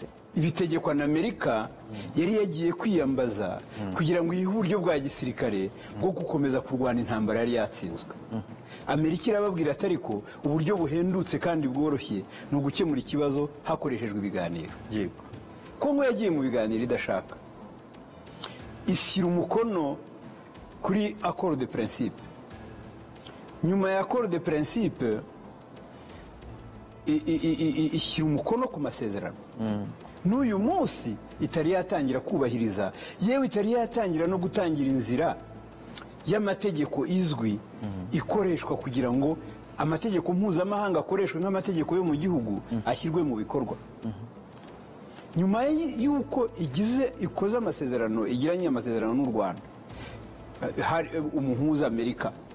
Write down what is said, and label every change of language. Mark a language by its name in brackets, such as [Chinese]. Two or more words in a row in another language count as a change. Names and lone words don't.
[Kinyarwanda] ibitegekwa na Amerika yari yagiye kwiyambaza kugira ngo ihe uburyo bwa gisirikare bwo gukomeza kurwana intambara yari yatsinzwe Amerika irababwira atariko uburyo buhendutse kandi bworoshye no gukemura ikibazo hakoreshejwe ibiganiro yego Kongo yagiye mu biganiro idashaka ishyira umukono kuri [French] accord de principe [Kinyarwanda] nyuma ya [French] accord de principe [Kinyarwanda] ishyira umukono ku masezerano n'uyu munsi itari yatangira kubahiriza yewe itari yatangira no gutangira inzira y'amategeko izwi ikoreshwa kugira ngo amategeko mpuzamahanga akoreshwe nk'amategeko yo mu gihugu ashyirwe mu bikorwa nyuma y'uko ikoze amasezerano igiranye amasezerano n'u Rwanda hari umuhuza Amerika